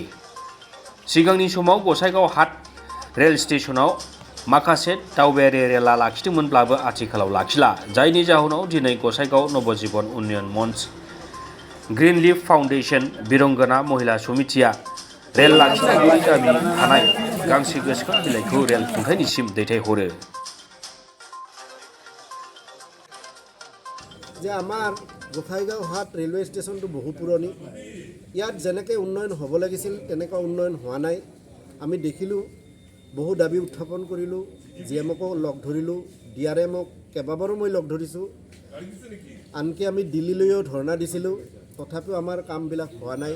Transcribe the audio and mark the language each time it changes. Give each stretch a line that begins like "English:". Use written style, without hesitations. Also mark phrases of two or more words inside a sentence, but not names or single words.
Bodo: सिगांनि समाव गसाइगाव हाट रेल स्टेशनाव माखासे दावबायारि रेला लाखिदोंमोनब्लाबो आथिखालाव लाखिला, जायनि जाहोनाव दिनै गसाइगाव नवजीवन उन्नयन मंच, ग्रीन लिफ फाउन्डेशन, बिरंगना महिला समितिया रेल लाखिनांगौनि दाबि थानाय गांसे गोसोखां बिलाइखौ रेल खुंथायनिसिम दैथायहरो।
Assamese: যে আমাৰ গোসাইগাঁও হাট ৰেলৱে ষ্টেচনটো বহু পুৰণি। ইয়াত যেনেকৈ উন্নয়ন হ'ব লাগিছিল তেনেকুৱা উন্নয়ন হোৱা নাই। আমি দেখিলোঁ, বহু দাবী উত্থাপন কৰিলোঁ, GMকো লগ ধৰিলোঁ, DRMক কেইবাবাৰো মই লগ ধৰিছোঁ, আনকি আমি দিল্লীলৈও ধৰ্ণা দিছিলোঁ, তথাপিও আমাৰ কামবিলাক হোৱা নাই।